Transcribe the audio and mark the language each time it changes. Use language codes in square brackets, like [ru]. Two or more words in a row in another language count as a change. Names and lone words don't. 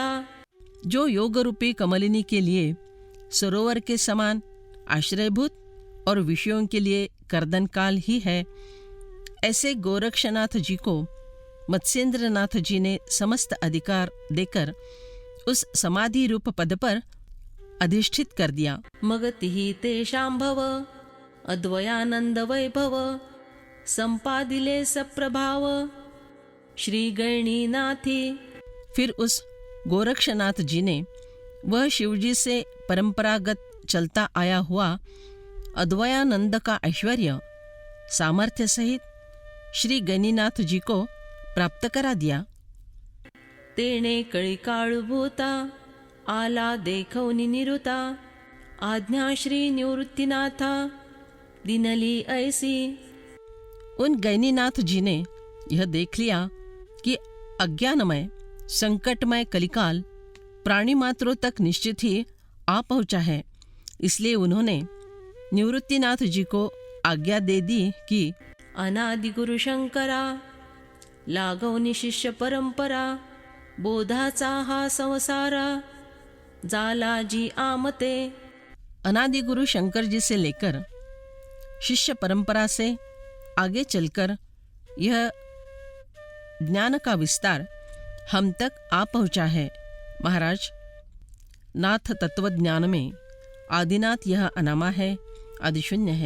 [hi] जो योग रूपी कमलिनी के लिए सरोवर के समान आश्रयभूत और विषयों के लिए कर्दनकाल ही है, ऐसे गोरक्षनाथ जी को मत्स्येंद्रनाथ जी ने समस्त अधिकार देकर उस समाधि रूप पद पर अधिष्ठित कर दिया। [mr] मगतिहि तेषांभव, अद्वयानंद वैभव, संपादिले सप्रभाव, श्री गणिनाथी। [hi] फिर उस गोरक्षनाथ जी ने वह शिवजी से परंपरागत चलता आया हुआ अद्वयानंद का ऐश्वर्य सामर्थ्य सहित श्री गणिनाथ जी को प्राप्त करा दिया। [mr] तेणे कळी काळभूता, आला देखवनी निरुता, आज्ञा श्री निवृत्तीनाथा, दिनली ऐसी। [hi] उन गैनीनाथ जी ने यह देख लिया कि अज्ञानमय संकटमय कलिकाल प्राणी मात्रों तक निश्चित ही आ पहुंचा है, इसलिए उन्होंने निवृत्तिनाथ जी को आज्ञा दे दी कि [mr] अनादि गुरु शंकरा, लागवनी शिष्य परंपरा, बोधाचा हा संसारा, जाला जी आमते। [hi] अनादि गुरु शंकर जी से लेकर शिष्य परंपरा से आगे चलकर यह ज्ञान का विस्तार हम तक आ पहुंचा है। महाराज, नाथ तत्व ज्ञान में आदिनाथ यह अनामा है, आदिशून्य है।